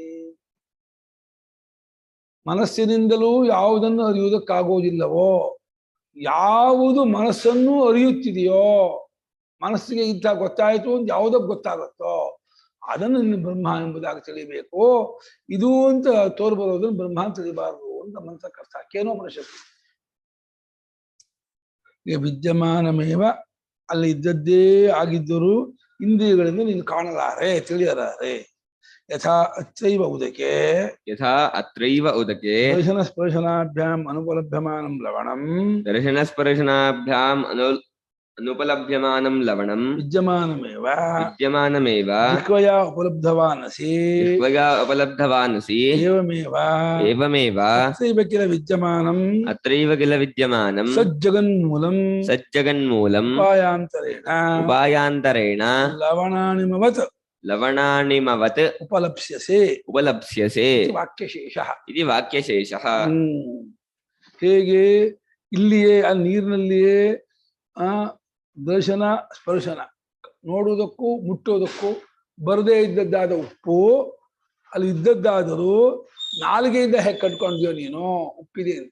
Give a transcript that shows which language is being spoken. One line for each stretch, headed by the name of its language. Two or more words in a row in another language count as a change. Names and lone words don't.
Kannada: ಮನಸ್ಸಿನಿಂದಲೂ ಯಾವುದನ್ನು ಅರಿಯುವುದಕ್ಕಾಗೋದಿಲ್ಲವೋ, ಯಾವುದು ಮನಸ್ಸನ್ನು ಅರಿಯುತ್ತಿದೆಯೋ, ಮನಸ್ಸಿಗೆ ಇಂಥ ಗೊತ್ತಾಯಿತು ಅಂತ ಯಾವುದಕ್ಕೆ ಗೊತ್ತಾಗುತ್ತೋ ಅದನ್ನು ಇನ್ನು ಬ್ರಹ್ಮ ಎಂಬುದಾಗಿ ತಿಳಿಬೇಕು. ಇದು ಅಂತ ತೋರು ಬರೋದನ್ನು ಬ್ರಹ್ಮ ಅಂತ ತಿಳಿಬಾರದು ಅಂತ ಮಂತ್ರಕರ್ತ ಕೇನೋಪನಿಷತ್ತು. ಈಗ ವಿದ್ಯಮಾನಮೇವ, ಅಲ್ಲಿ ಇದ್ದದ್ದೇ ಆಗಿದ್ದರೂ ಇಂದ್ರಿಯಗಳಿಂದ ನೀನು ಕಾಣಲಾರೆ, ತಿಳಿಯಲಾರೆ.
Sanskrit: ಯಥಾ ಅತ್ರೈವ ಉದಕೆ ಯಥಾ ಅತ್ರೈವ ಉದಕೆ ದರ್ಶನ ಸ್ಪರ್ಶನಾಭ್ಯಾಂ ಅನುಪಲಭ್ಯಮಾನಂ ಲವಣಂ ದರ್ಶನಸ್ಪರ್ಶನಾಭ್ಯಾಂ ಅನುಪಲಭ್ಯಮಾನಂ ಲವಣಂ ವಿದ್ಯಮಾನಮೇವ ವಿದ್ಯಮಾನಮೇವ ಜಿಹ್ವಯಾ ಉಪಲಬ್ಧವಾನಸಿ ಜಿಹ್ವಯಾ ಉಪಲಬ್ಧವಾನಸಿ ಏವಮೇವ ಏವಮೇವ ಅತ್ರೈವ ಕಿಲ ವಿದ್ಯಮಾನಂ ಅತ್ರೈವ ಕಿಲ ವಿದ್ಯಮಾನಂ ಸಜ್ಜಗನ್ಮೂಲಂ ಸಜ್ಜಗನ್ಮೂಲಂ ಉಪಾಯಾಂತರೇಣ ಲವಣಾನಿಮವತ್ ಲವಣಾನಿಮವತ್ ಉಪಲಪ್ಸ್ಯಸೆ ಉಪಲಪ್ಸ್ಯಸೆ ಇತಿ ವಾಕ್ಯಶೇಷಃ.
Kannada: ಇದು ವಾಕ್ಯಶೇಷಃ. ಹೇಗೆ ಇಲ್ಲಿಯೇ ಆ ನೀರಿನಲ್ಲಿಯೇ ದರ್ಶನ ಸ್ಪರ್ಶನ ನೋಡುವುದಕ್ಕೂ ಮುಟ್ಟೋದಕ್ಕೂ ಬರದೇ ಇದ್ದದ್ದಾದ ಉಪ್ಪು ಅಲ್ಲಿ ಇದ್ದದ್ದಾದರೂ ನಾಲಿಗೆಯಿಂದ ಹೇಗೆ ಕಟ್ಕೊಂಡ್ಯೋ ನೀನು ಉಪ್ಪಿದೆ ಅಂತ.